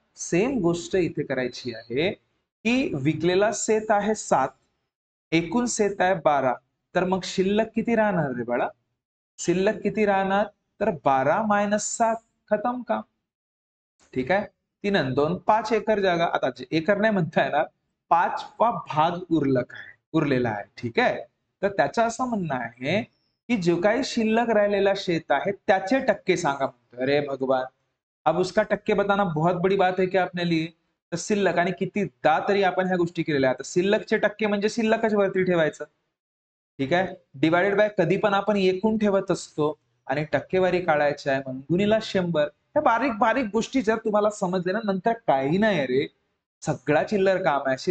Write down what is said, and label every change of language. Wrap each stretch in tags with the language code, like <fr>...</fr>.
<mr>Same गोष्ट इथे करायची आहे, की विकलेला शेत आहे 7, एकूण शेत आहे 12, तर मग शिल्लक किती राहणार रे बाळा? शिल्लक किती राहणार? तर 12 - 7, खतम काम. ठीक आहे. 3 आणि 2 5 एकर जागा. आता एकर नाही म्हणता येणार, 5वा भाग उरलेला आहे. ठीक आहे. तर त्याचं असं म्हणणं आहे, की जो काही शिल्लक राहिलेला शेत आहे त्याचे टक्के सांगा.</mr> <hi>अरे भगवान, अब उसका टक्के बताना बहुत बड़ी बात है क्या अपने लिए.</hi> <mr>तर शिल्लक आणि कितीदा तरी आपण ह्या गोष्टी केलेल्या आहेत. शिल्लकचे टक्के म्हणजे शिल्लकच वरती ठेवायचं. ठीक आहे. डिवाइडेड बाय कधी पण आपण एकूण ठेवत असतो आणि टक्केवारी काढायची आहे म्हणून गुणीला 100. ह्या बारीक बारीक गोष्टी जर तुम्हाला समजले ना, नंतर काही नाही रे, सगळा चिल्लर काम आहे.</mr>